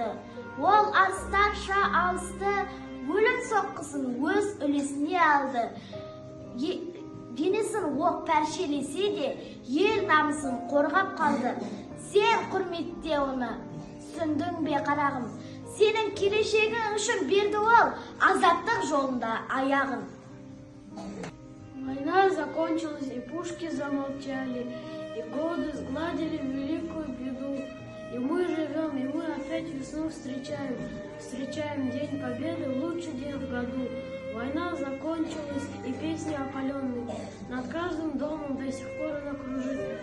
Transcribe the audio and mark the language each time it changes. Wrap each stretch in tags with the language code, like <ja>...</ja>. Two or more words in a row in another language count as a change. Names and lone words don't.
<kk>Ол арыстарша алысты, өлім соққысын өз үлесіне алды. Денесін оқ пәршелесе де, ел намысын қорғап қалды. Сен құрметте оны. Түсіндің бе қарағым? Сенің келешегің үшін берді ол азаттық жолында аяғын.</kk> <ru>Война закончилась, и пушки замолчали, и годы сгладили великую беду. И мы живем, и мы опять весну встречаем. Встречаем День Победы, лучший день в году. Война закончилась, и песни опаленные над каждым домом до сих пор она кружит.</ru>